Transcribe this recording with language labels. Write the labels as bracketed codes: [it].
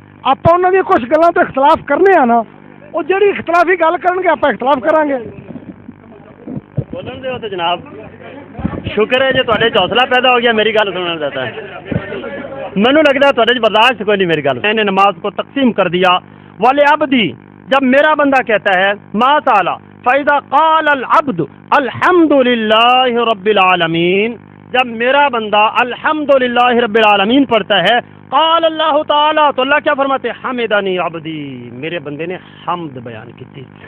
[pa] آپ انہوں نے کچھ گلوں تو اختلاف کرنے ہیں نا, وہ جڑی اختلافی گل کرن گے آپ اختلاف کریں گے. بولن دے تو جناب, شکر ہے جو تہاڈے حوصلہ پیدا ہو گیا میری گل سنن دیتا ہے. مینوں لگدا تہاڈے برداشت کوئی نہیں میری گل. [ur] میں نے نماز کو تقسیم کر دیا. وَلِعَبْدِي, جب میرا بندہ کہتا ہے ما تعالی [ar] فَإِذَا قَالَ الْعَبْدُ الْحَمْدُ لِلَّهِ رَبِّ الْعَالَمِينَ, [ur] جب میرا بندہ الحمد للہ رب العالمین پڑھتا ہے, قال اللہ تعالیٰ, تو اللہ کیا فرماتے ہیں, [ar] حمدنی عبدی, [ur] میرے بندے نے حمد بیان کی تھی.